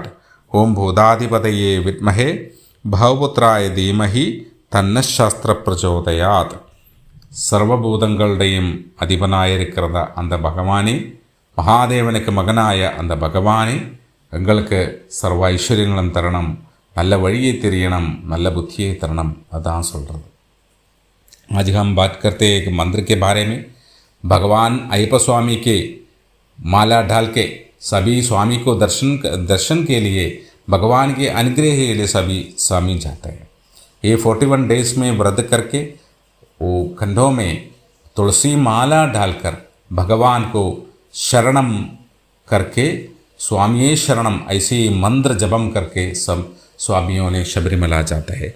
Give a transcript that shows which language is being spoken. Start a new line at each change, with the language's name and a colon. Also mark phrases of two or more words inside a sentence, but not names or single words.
Sanskrit: ॐ भूताधिपतये विद्महे भवपुत्राय धीमहि तन्न शास्त्र प्रचोदयात्.
Tamil: சர்வபூதங்களுடையும் அதிபனாயிருக்கிறத அந்த பகவானே, மகாதேவனுக்கு மகனாய அந்த பகவானே எங்களுக்கு சர்வ ஐஸ்வர்யங்களும் தரணும், நல்ல வழியை தெரியணும், நல்ல புத்தியை தரணும். அதான் சொல்கிறது.
Hindi: आज हम बात करते हैं एक मंत्र के बारे में. भगवान अय्यप्पा स्वामी के माला डाल के सभी स्वामी को दर्शन के लिए, भगवान के अनुग्रह के लिए सभी स्वामी जाते हैं। ये 41 डेज में व्रत करके वो कंधों में तुलसी माला डालकर भगवान को शरणम करके, स्वामी शरणम ऐसे मंत्र जपम करके सब स्वामियों ने शबरीमला जाता है।